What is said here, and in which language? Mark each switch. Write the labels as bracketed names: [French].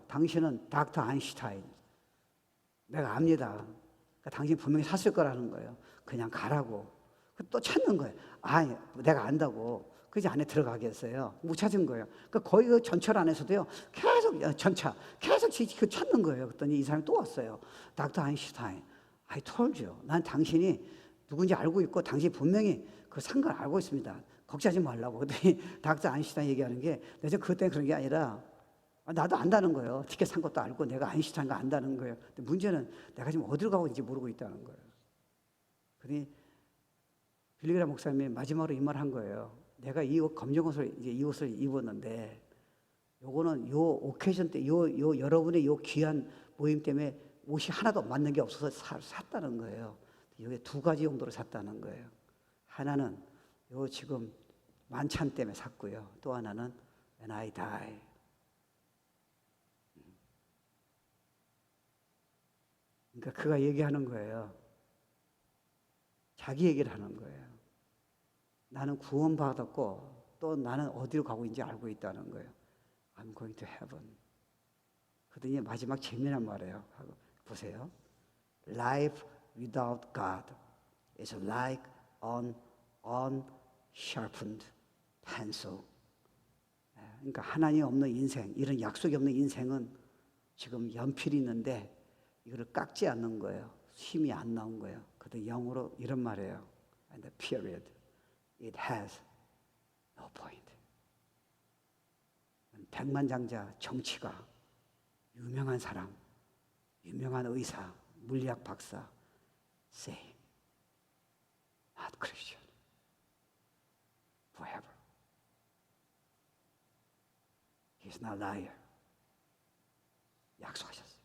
[Korean] 당신은 닥터 아인슈타인. 내가 압니다. 그러니까 당신 분명히 샀을 거라는 거예요. 그냥 가라고. 또 찾는 거예요. 내가 안다고. 그래서 안에 들어가겠어요. 못 찾은 거예요. 그러니까 거의 그 전철 안에서도요, 계속 계속 그 찾는 거예요. 그랬더니 이 사람이 또 왔어요. [English] 닥터 아인슈타인, I told you. [Korean] 난 당신이 누군지 알고 있고 당신이 분명히 그 산 걸 알고 있습니다. 걱정하지 말라고. 그랬더니 닥터 아인슈타인 얘기하는 게 내가 그때 그런 게 아니라 나도 안다는 거예요. 티켓 산 것도 알고 내가 아인슈타인 거 안다는 거예요. 근데 문제는 내가 지금 어디로 가고 있는지 모르고 있다는 거예요. 그러니 빌리그람 목사님이 마지막으로 이 말 한 거예요. 내가 이 검정 옷을 이제 이 옷을 입었는데 요거는 요 오케이션 때 요 여러분의 요 귀한 모임 때문에 옷이 하나도 맞는 게 없어서 샀다는 거예요. 이게 두 가지 용도로 샀다는 거예요. 하나는 요 지금 만찬 때문에 샀고요. 또 하나는 [English] when I die. [Korean] 그러니까 그가 얘기하는 거예요. 자기 얘기를 하는 거예요. 나는 구원받았고 또 나는 어디로 가고 있는지 알고 있다는 거예요. [English] I'm going to heaven. [Korean] 그러더니 마지막 재미난 말이에요. 보세요. [English] Life without God is like an unsharpened pencil. [Korean] 그러니까 하나님 없는 인생, 이런 약속이 없는 인생은 지금 연필이 있는데 이거를 깎지 않는 거예요. 힘이 안 나온 거예요. 그런데 영어로 이런 말이에요. [English] And period. It has no point. [Korean] 백만장자 정치가 유명한 사람, 유명한 의사, 물리학 박사, [English] say, not Christian, forever. He's not a liar. [Korean] 약속하셨어요.